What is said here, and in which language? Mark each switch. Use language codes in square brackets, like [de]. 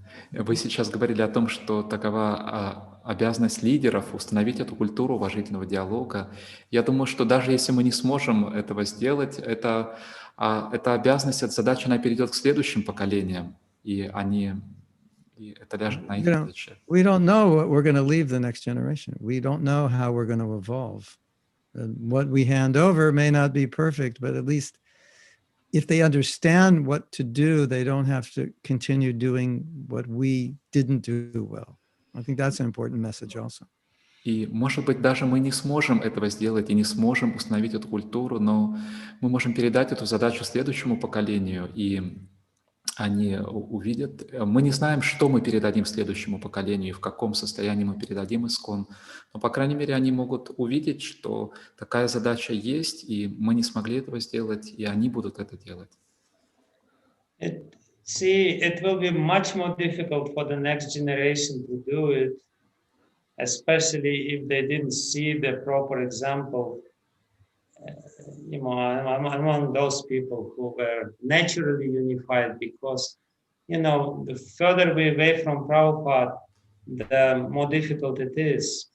[ru] Вы сейчас говорили о том, что такова обязанность лидеров установить эту культуру уважительного диалога. Я думаю, что даже если мы не сможем этого сделать, эта обязанность, эта задача, она перейдет к следующим поколениям, и это ляжет на их плечи. [en] We don't know what we're going to leave the next generation. We don't know how we're going to evolve. And what we hand over may not be perfect, but at least if they understand what to do, they don't have to continue doing what we didn't do well. I think that's an important message also. [ru] И, может быть, даже мы не сможем этого сделать и не сможем установить эту культуру, но мы можем передать эту задачу следующему поколению, и они увидят. Мы не знаем, что мы передадим следующему поколению, в каком состоянии мы передадим ИСККОН, но, по крайней мере, они могут увидеть, что такая задача есть, и мы не смогли этого сделать, и они будут это делать. [en] It will be much more difficult for the next generation to do it, especially if they didn't see the proper example, among those people who were naturally unified, because, the further we're away from Prabhupada, the more difficult it is.